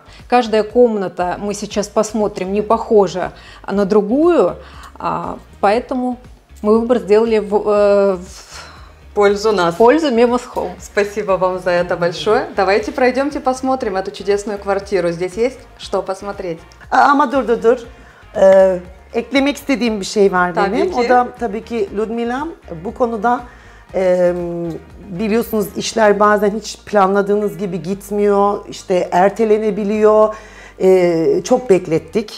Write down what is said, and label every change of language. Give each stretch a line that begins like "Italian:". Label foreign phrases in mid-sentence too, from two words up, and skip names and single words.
Russian: Каждая комната, мы сейчас посмотрим, не похожа на другую, поэтому мы выбор сделали в пользу нас. Пользу Memas Home. Spasibo вам за это большое. Давайте пройдемте посмотрим эту чудесную квартиру. Здесь есть что посмотреть?
Turkish: Ama dur. Eklemek istediğim bir şey var Tabii benim. ki. O da tabii ki Ludmila bu konuda biliyorsunuz işler bazen hiç planladığınız gibi gitmiyor. İşte ertelenebiliyor. Çok beklettik.